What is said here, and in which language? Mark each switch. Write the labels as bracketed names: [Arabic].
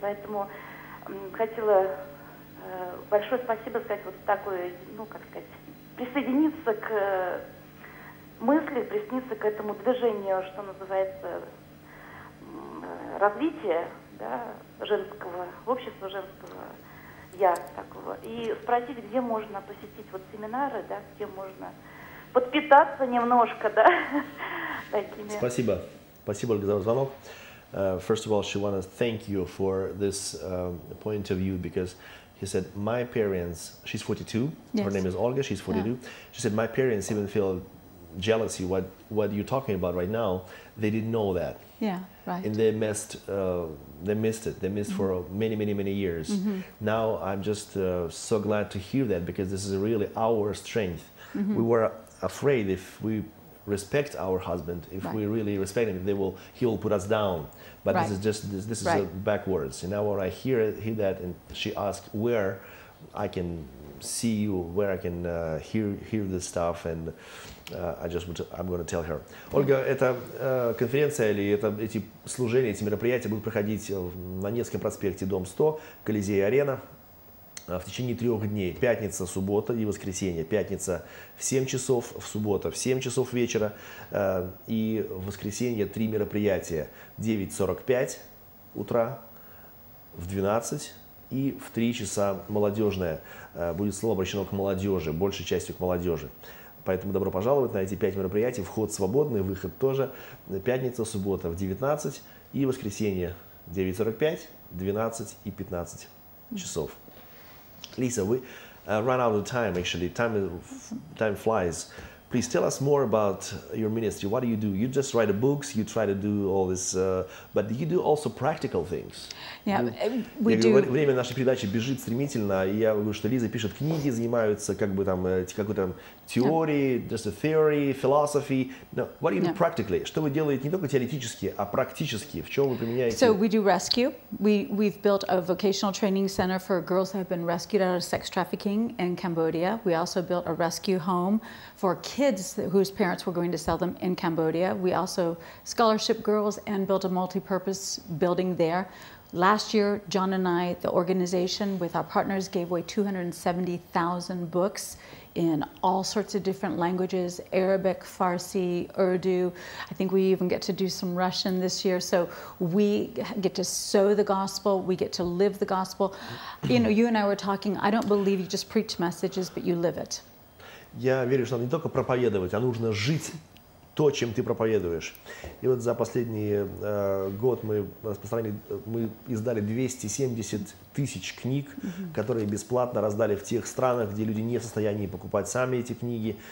[Russian] Поэтому хотела большое спасибо сказать вот такое, присоединиться к мысли, присоединиться к этому движению, что называется, развития, да, женского общества, женского я такого, и спросить, где можно посетить вот семинары, да, где можно подпитаться немножко, да, такими. Спасибо, Ольга, за звонок. [English] First of all, she wants to thank you for this point of view, because he said, my parents, she's 42, her name is Olga, she's 42. She said, my parents even feel jealousy, what you're talking about right now, they didn't know that. Yeah, right. And they missed it. They missed for many years. Now I'm just so glad to hear that, because this is really our strength. We were afraid if we respect our husband, if we really respect him, he will put us down. But this is just this is backwards. And now when I hear that, and she asked where I can see you, where I can hear this stuff, and I'm going to tell her. [Russian] Ольга, эта конференция или эти служения, эти мероприятия будут проходить на Невском проспекте, дом 100, Колизей-арена, в течение 3 дней. Пятница, суббота и воскресенье. Пятница в 7 часов, в суббота в 7 часов вечера. И в воскресенье 3 мероприятия. В 9:45 утра, в 12 и в 3 часа молодежное. Будет слово обращено к молодежи, большей частью к молодежи. Поэтому добро пожаловать на эти 5 мероприятий. Вход свободный, выход тоже. Пятница, суббота в 19 и воскресенье 9:45, 12 и 15 часов. [English] Lisa, we run out of time, actually. Time flies. Please tell us more about your ministry. What do? You just write books, you try to do all this, but you do also practical things. Yeah, we do. [Russian] Время нашей передачи бежит стремительно, и я говорю, что Лиза пишет книги, занимаются как бы там какой-то теорией, [English] just a theory, philosophy. No, what do you do practically? [Russian] Что вы делаете не только теоретически, а практически? В чем вы применяете? [English] So we do rescue. We've built a vocational training center for girls who have been rescued out of sex trafficking in Cambodia. We also built a rescue home for kids whose parents were going to sell them in Cambodia. We also scholarship girls and built a multi-purpose building there. Last year, John and I, the organization with our partners, gave away 270,000 books in all sorts of different languages, Arabic, Farsi, Urdu. I think we even get to do some Russian this year. So we get to sow the gospel. We get to live the gospel. You know, you and I were talking, I don't believe you just preach messages, but you live it. [Russian] Я верю, что надо не только проповедовать, а нужно жить то, чем ты проповедуешь. И вот за последний год мы издали 270 тысяч книг, которые бесплатно раздали в тех странах, где люди не в состоянии покупать сами эти книги.